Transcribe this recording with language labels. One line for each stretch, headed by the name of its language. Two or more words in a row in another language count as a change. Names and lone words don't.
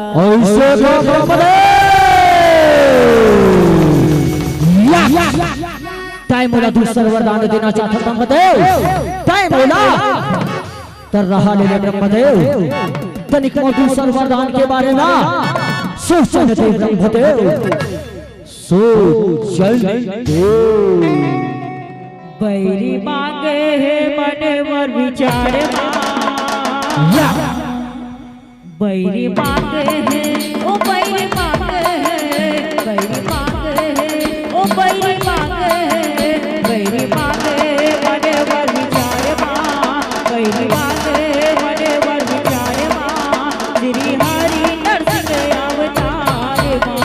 Chhattisgarhi: ऐसे ब्रह्मदेव टाइम मोला दूसर वरदान देना चाहता ब्रह्मदेव, टाइम मोला तर रहा ले ब्रह्मदेव, तनिक मो दूसर वरदान के बारे में सोचने दे ब्रह्मदेव, सोचने दे। बैरी मांगे है मने वर विचारे बैरी मांगे है ओ बैरी मांगे है, बैरी मांगे है ओ बैरी मांगे है, बैरी मांगे मने वर विचारे बैरी मांगे मने वर विचारे श्री हरि नरसिंह अवतार